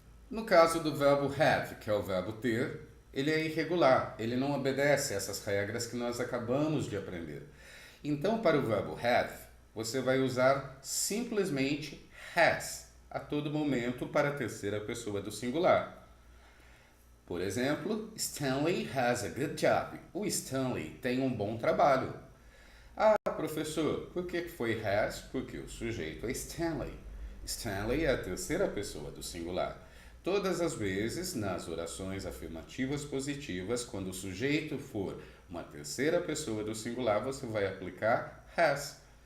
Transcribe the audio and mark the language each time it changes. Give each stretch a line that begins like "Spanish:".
Portuguese: No caso do verbo have, que é o verbo ter, ele é irregular, ele não obedece a essas regras que nós acabamos de aprender. Então, para o verbo have, você vai usar simplesmente has a todo momento para a terceira pessoa do singular. Por exemplo,
English: Stanley has a good job.
Portuguese: O Stanley tem um bom trabalho. Ah, professor, por que foi has? Porque o sujeito é Stanley. Stanley é a terceira pessoa do singular. Todas as vezes, nas orações afirmativas positivas, quando o sujeito for uma terceira pessoa do singular, você vai aplicar has.